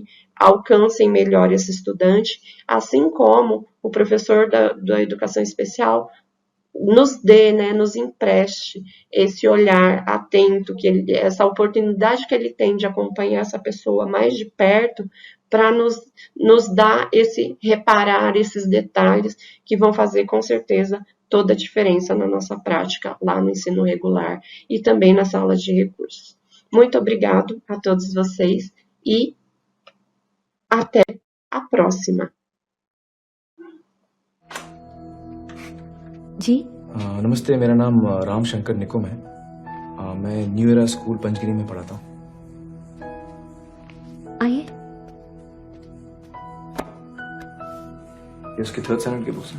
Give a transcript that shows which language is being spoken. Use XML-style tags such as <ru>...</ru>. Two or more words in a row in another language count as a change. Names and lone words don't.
<pt>alcancem melhor esse estudante, assim como o professor da educação especial nos dê, nos empreste esse olhar atento, essa oportunidade que ele tem de acompanhar essa pessoa mais de perto, para nos dar reparar esses detalhes que vão fazer com certeza toda a diferença na nossa prática lá no ensino regular e também nas salas de recursos. Muito obrigado a todos vocês e até a próxima.</pt> <hi>जी नमस्ते, मेरा नाम राम शंकर निकुम है। मैं न्यू एरा स्कूल पंचगिरी में पढ़ाता हूँ। आइए। ये उसकी 3rd स्टैंडर्ड की बुक्स हैं।</hi>